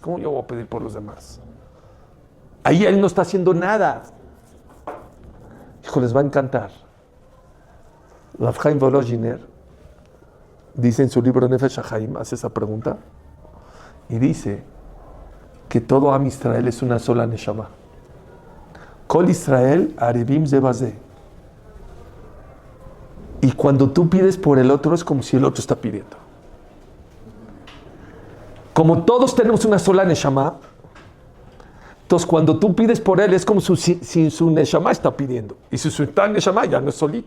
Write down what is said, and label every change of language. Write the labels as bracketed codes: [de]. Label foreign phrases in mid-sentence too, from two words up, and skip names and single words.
[es] ¿Cómo yo voy a pedir por los demás? Ahí él no está haciendo nada. Hijo, les va a encantar. Rav Chaim Volozhiner dice en su libro Nefesh HaChaim, hace esa pregunta, y dice que todo [he] עם ישראל [es] es una sola neshama. [he] כל ישראל ערבים זה בזה. [es] Y cuando tú pides por el otro, es como si el otro está pidiendo. Como todos tenemos una sola neshama, entonces cuando tú pides por él, es como si su neshama está pidiendo. Y si su neshama ya no es solito.